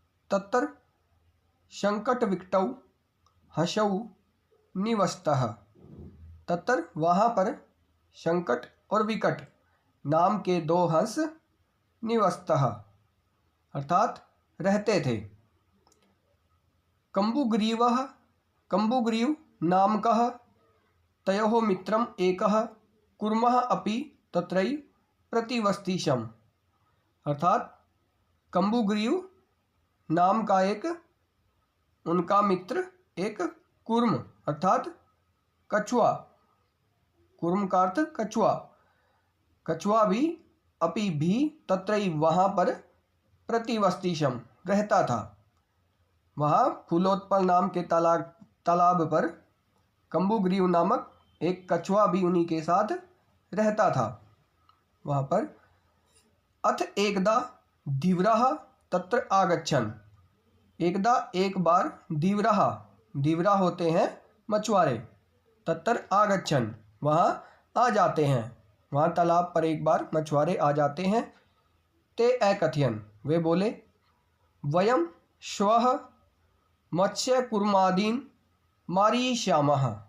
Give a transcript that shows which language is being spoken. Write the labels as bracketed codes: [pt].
[sa] तत्र संकट विकटौ हसौ निवस्तः। [hi] तत्र वहाँ पर संकट और विकट नाम के दो हंस निवस्तः अर्थात रहते थे। [sa] कम्बुग्रीवः, कम्बुग्रीव नामकः तयोः मित्रम् एकः कुर्मः अपि तत्रैव प्रतिवस्तिशम्। [hi] अर्थात कम्बुग्रीव नाम का एक उनका मित्र एक कुर्म अर्थात कछुआ, कुर्म का अर्थ कछुआ, कछुआ भी अपि भी तत्रैव वहाँ पर प्रतिवस्तिशम रहता था। वहाँ फूलोत्पल नाम के तालाब पर कम्बुग्रीव नामक एक कछुआ भी उन्हीं के साथ रहता था वहाँ पर। [sa] अथ एकदा धीवरः तत्र आगच्छन्। [hi] एकदा एक बार धीवरः, धीवरा होते हैं मछुआरे, [sa] तत्र आगच्छन् [hi] वहाँ आ जाते हैं, वहाँ तालाब पर एक बार मछुआरे आ जाते हैं। [sa] ते अकथयन्, [hi] वे बोले, [sa] वयम श्वः मत्स्य कुर्मादीन मारीष्यामः।